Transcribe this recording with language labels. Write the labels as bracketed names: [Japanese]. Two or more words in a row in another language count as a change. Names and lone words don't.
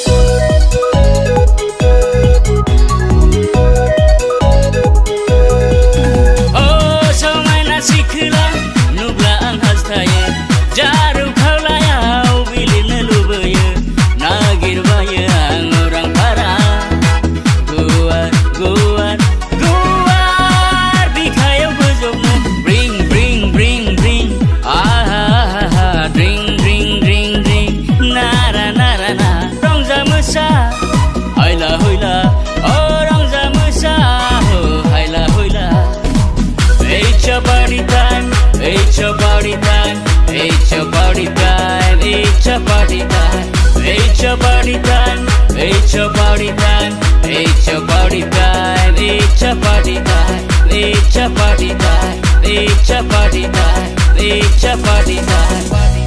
[Bodo] समायना सिखोला नुब्ला आं हास्थायो जारु खालायाव बिलिरनो लुबैयो नागिरबायो आं उरां फारा गुवार गुवार गुवार बिखायाव बोजबनो ब्रिं ब्रिं ब्रिं ब्रिं ड्रिं ड्रिं ड्रिं ड्रिं नारा नारा ना रंजा मोसा हायला हुइला रंजा मोसा हायला हुइला [English] It's your party time, it's your party time, it's your party time, it's your party time, it's your party time, it's your party time, it's your party time, it's your party time, it's your party time, it's your party time, it's your party time.